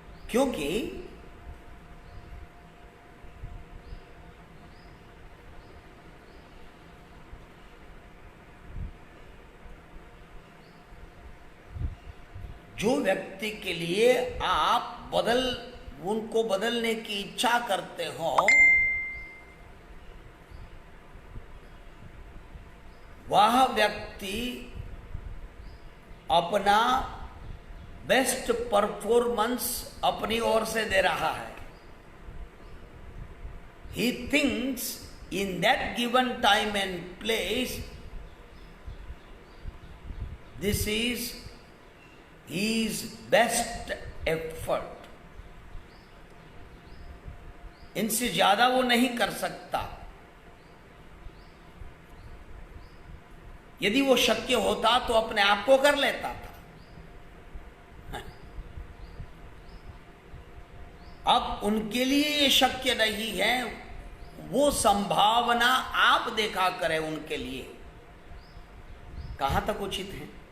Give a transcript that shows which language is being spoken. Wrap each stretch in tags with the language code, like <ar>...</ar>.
<hi>क्योंकि जो व्यक्ति के लिए आप उनको बदलने की इच्छा करते हो, वह व्यक्ति अपना बेस्ट परफॉर्मेंस अपनी ओर से दे रहा है।</hi> <en>He thinks in that given time and place, this is his best effort.</en> <hi>इनसे ज्यादा वो नहीं कर सकता। यदि वो शक्य होता तो अपने आप को कर लेता था। अब उनके लिए ये शक्य नहीं है। वो संभावना आप देखा करें उनके लिए कहां तक उचित है।</hi>